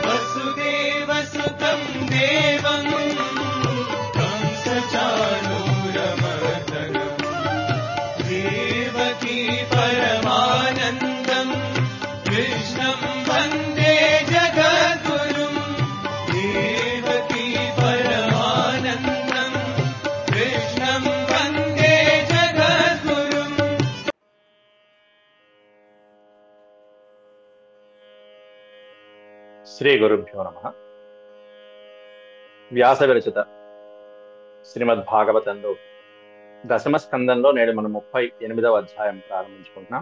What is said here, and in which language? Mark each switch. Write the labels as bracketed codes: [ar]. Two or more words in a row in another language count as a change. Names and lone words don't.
[sa] वसुदेवसुतं देवं कंसचाणूरमर्दनं देवकी परमानन्दं कृष्णं वन्दे जगद्गुरुं देवकी परमानन्दं कृष्णं वन्दे जगद्गुरुम्. శ్రీ గురుభ్యో నమః. [te] వ్యాస విరచిత శ్రీమద్ భాగవతంలో దశమ స్కందంలో నేడు మనం 38వ అధ్యాయం ప్రారంభించుకుంటున్నాం.